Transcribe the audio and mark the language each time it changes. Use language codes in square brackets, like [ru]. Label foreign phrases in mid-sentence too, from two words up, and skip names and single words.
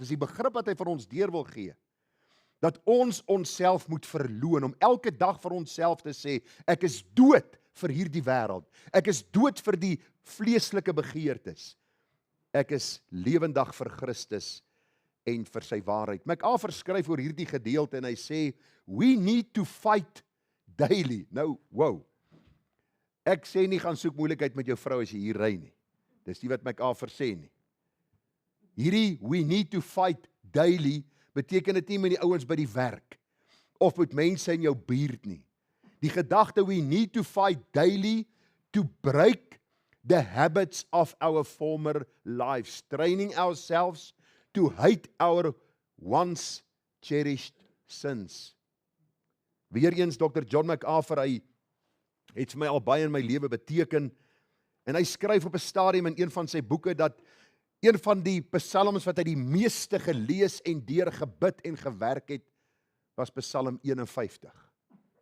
[af] Dis die begrip wat hy vir ons deur wil gee. Dat ons onsself moet verloon, om elke dag vir onsself te sê, ek is dood vir hierdie wêreld. Ek is dood vir die vleeslike begeertes. Ek is lewendig vir Christus en vir sy waarheid. MacArthur skryf oor hierdie gedeelte en hy sê, [en] we need to fight daily. [af] Nou, wow. Ek sê nie gaan soek moeilikheid met jou vrou as jy hier ry nie. Dis nie wat MacArthur sê nie. Hierdie [en] we need to fight daily [af] beteken dit nie met die ouens by die werk of met mense in jou buurt nie. Die gedagte [en] we need to fight daily to break the habits of our former lives, training ourselves to hate our once cherished sins. [af] Weereens Dr. John MacArthur, hy het vir my al baie in my lewe beteken, en hy skryf op 'n stadium in een van sy boeke, dat een van die psalms wat hy die meeste gelees en deur gebid en gewerk het, was Psalm 51.